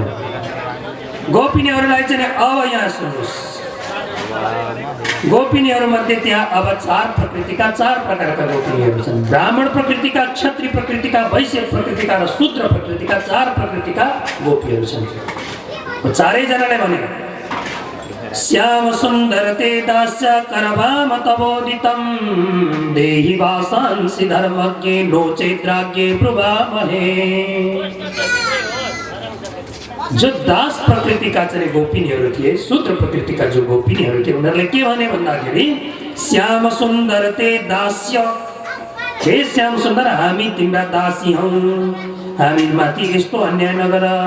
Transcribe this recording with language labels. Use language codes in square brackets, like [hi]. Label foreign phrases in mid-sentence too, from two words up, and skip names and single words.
[ne] गोपिनीहरूलाई चाहिँ अब यहाँ सुन्नुहोस्, गोपिनीहरूमध्ये त्यहाँ अब 4 प्रकृतिका 4 प्रकारका गोपिनीहरू छन्। ब्राह्मण प्रकृतिका, क्षत्रिय प्रकृतिका, वैश्य प्रकृतिका र शूद्र प्रकृतिका 4 प्रकृतिका गोपीहरू छन्। चारैजनाले भने [sa] श्याम सुन्दर ते दास्य करवाम तबोदितं देहि वासांसि धर्मज्ञे नो चेद्राज्ञे ब्रुवामहे। [ne] जो दास प्रकृतिका चाहिँ गोपिनीहरू थिए, शूद्र प्रकृतिका जो गोपिनीहरू थिए, उनीहरूले के भने भन्दाखेरि [sa] श्याम सुन्दर ते दास्य, [ne] हे श्याम सुन्दर हामी तिम्रा दासी हौ, हामी माथि यस्तो अन्याय नगर।